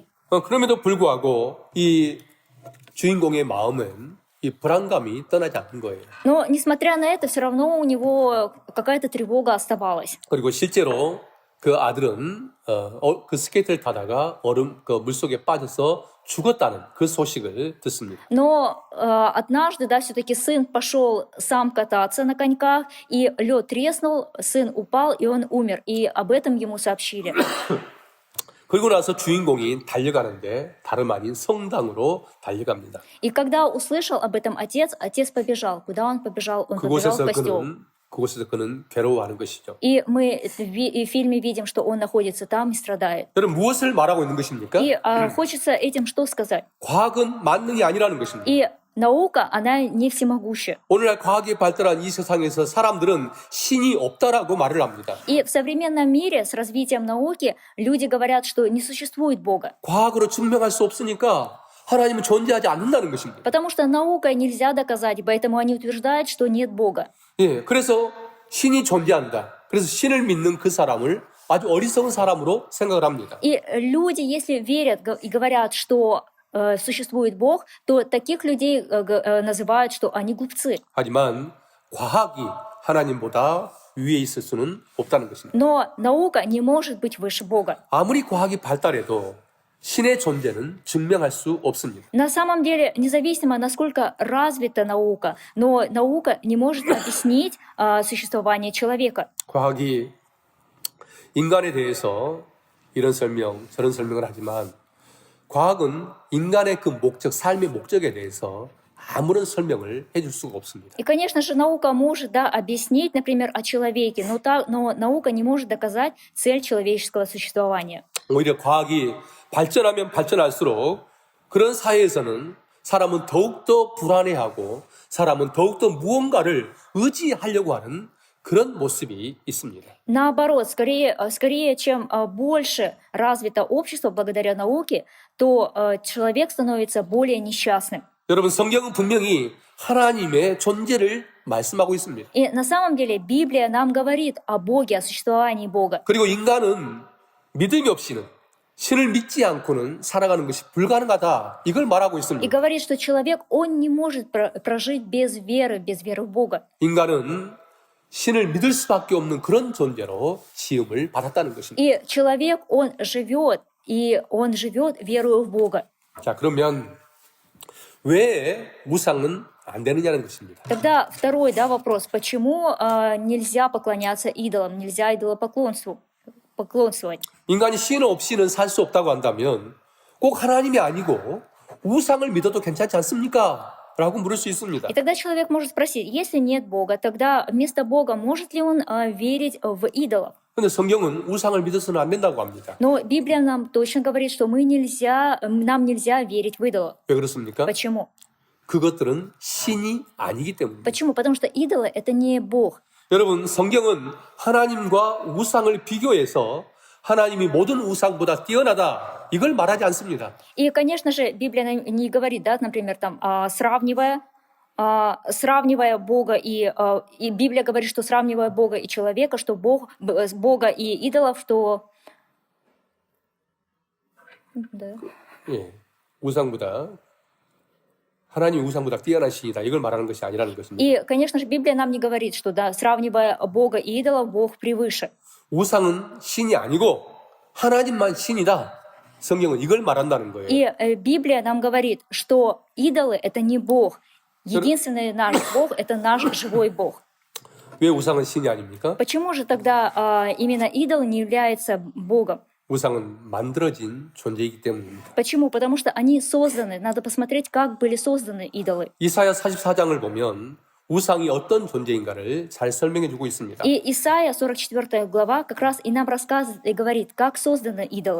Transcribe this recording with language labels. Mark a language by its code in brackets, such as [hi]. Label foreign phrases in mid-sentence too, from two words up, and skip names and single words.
[ko] 그럼에도 불구하고 이 주인공의 마음은 이 불안감이 떠나지 않는 거예요. [ru] Но, несмотря на это, все равно у него какая-то тревога оставалась. [ko] 그리고 실제로 그 아들은 그 스케이트를 타다가 얼음 그 물속에 빠져서 죽었다는 그 소식을 듣습니다. [ru] Но однажды, да, все-таки сын пошел сам кататься на коньках, и лед треснул, сын упал, и он умер. И об этом ему сообщили. [ko] 그리고 나서 주인공이 달려가는데 다름 아닌 성당으로 달려갑니다. [ru] И когда услышал об этом отец, отец побежал. Куда он побежал? Он побежал в костел. [ko] 그곳에서 그는 괴로워하는 것이죠. [ru] И мы в фильме видим, что он находится там и страдает. [ko] 여러분 무엇을 말하고 있는 것입니까? [ru] И хочется этим что сказать? [ko] 과학은 만능이 아니라는 것입니다. [ru] И наука, она не всемогуща. [ko] 오늘날 과학이 발달한 이 세상에서 사람들은 신이 없다라고 말을 합니다. [ru] И в современном мире с развитием науки люди говорят, что не существует Бога. [ko] 과학으로 증명할 수 없으니까 하나님은 존재하지 않는다는 것입니다. [ru] Потому что наукой нельзя доказать, поэтому они утверждают, что нет Бога. [ko] 예, 그래서 신이 존재한다. 그래서 신을 믿는 그 사람을 아주 어리석은 사람으로 생각을 합니다. [ru] И люди, если верят и говорят, что существует Бог, то таких людей называют, что они глупцы. [ko] 하지만 과학이 하나님보다 위에 있을 수는 없다는 것입니다. [ru] Но наука не может быть выше Бога. [ko] 아무리 과학이 발달해도 신의 존재는 증명할 수 없습니다. [ru] На самом деле, независимо, насколько развита наука, но наука не может объяснить существование человека. [ko] 과학이 인간에 대해서 이런 설명, 저런 설명을 하지만 과학은 인간의 그 목적, 삶의 목적에 대해서 아무런 설명을 해줄 수가 없습니다. [ru] И, конечно же, наука может, да, объяснить, например, о человеке, но наука не может доказать цель человеческого существования. [ko] 오히려 과학이 발전하면 발전할수록 그런 사회에서는 사람은 더욱더 불안해하고 사람은 더욱더 무언가를 의지하려고 하는 그런 모습이 있습니다. [ru] Наоборот, скорее, чем больше развито общество благодаря науке, то человек становится более несчастным. [ko] 여러분, 성경은 분명히 하나님의 존재를 말씀하고 있습니다. [ru] И на самом деле Библия нам говорит о Боге, о существовании Бога. [ko] 그리고 인간은 믿음이 없이는 신을 믿지 않고는 살아가는 것이 불가능하다. 이걸 말하고 [ru] И [ko] 있습니다. [ru] говорит, что человек, он не может прожить без веры в Бога. [ko] 인간은 신을 믿을 수밖에 없는 그런 존재로 지음을 받았다는 것입니다. [ru] И человек, он живет верою в Бога. [ko] 자, 그러면 왜 우상은 안 되느냐는 것입니다. [ru] Тогда второй, да, вопрос. Почему нельзя поклоняться идолам, нельзя идолопоклонствовать? [ko] 인간이 신 없이는 살 수 없다고 한다면 꼭 하나님이 아니고 우상을 믿어도 괜찮지 않습니까? 라고 물을 수 있습니다. [ru] И тогда человек может спросить, если нет Бога, тогда вместо Бога может ли он верить в идолов? [ko] 근데 성경은 우상을 믿어서는 안 된다고 합니다. [ru] Но Библия нам точно говорит, что нам нельзя верить в идолов. [ko] 왜 그렇습니까? [ru] Почему? [ko] 그것들은 신이 아니기 때문입니다. [ru] Почему? Потому что идолы — это не Бог. [ko] 여러분, 성경은 하나님과 우상을 비교해서 하나님이 모든 우상보다 뛰어나다 이걸 말하지 않습니다. [ru] И, конечно же, Библия не говорит, да, например, там, сравнивая Бога и Библия говорит, что сравнивая Бога и человека, что Бога и идолов, что... Да. [ko] 예, 우상보다 하나님 우상보다 뛰어난 신이다 이걸 말하는 것이 아니라는 것입니다. [ru] И, конечно же, Библия нам не говорит, что, да, сравнивая Бога и идолов, Бог превыше. [ko] 우상은 신이 아니고 하나님만 신이다. 성경은 이걸 말한다는 거예요. [ru] И Библия нам говорит, что идолы — это не Бог. Единственный наш Бог — это наш живой Бог. [ko] 왜 우상은 신이 아닙니까? [ru] Почему же тогда именно идол не является Богом? [ko] 우상은 만들어진 존재이기 때문입니다. [ru] Почему? Потому что они созданы. Надо посмотреть, как были созданы идолы. [ko] 이사야 44장을 보면 우상이 어떤 존재인가를 잘 설명해 주고 있습니다. [ru] И Исаия, 44 глава, как раз и нам рассказывает и говорит, как созданы идолы.